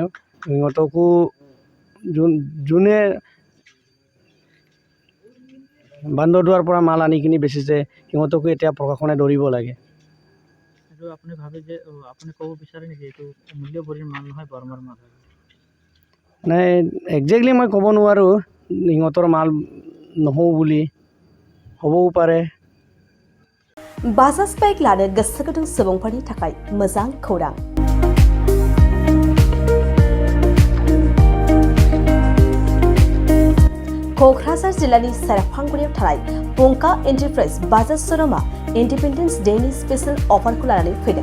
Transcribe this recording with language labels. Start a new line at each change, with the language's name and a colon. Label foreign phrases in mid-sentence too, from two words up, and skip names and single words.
Assamese: সিহঁতকো যোনে বান্দৰদুৱাৰ পৰা মাল আনি কিনি বেচিছে সিহঁতকো এতিয়া প্ৰশাসনে ধৰিব লাগে। আৰু আপুনি ভাবে যে আপুনি ক'ব বিচাৰে নেকি এইটো অমূল্যবৰীৰ মাল নহয় বৰ্মাৰ মাল? নাই, একজেক্টলি মই ক'ব নোৱাৰোঁ সিহঁতৰ মাল নহওঁ বুলি, হ'বও পাৰে।
Bodo: बाजाज बाइक लानो गोसो गुदुं सुबुंफोरनि थाखाय मोजां खौरां। क'क्राझार जिल्लानि सेरफांगुरियाव थानाय पंका एन्टारप्राइज बाजाज श'रुमा इन्डिपेन्डेन्स डेनि स्पेशल अफारखौ लानानै फैदों।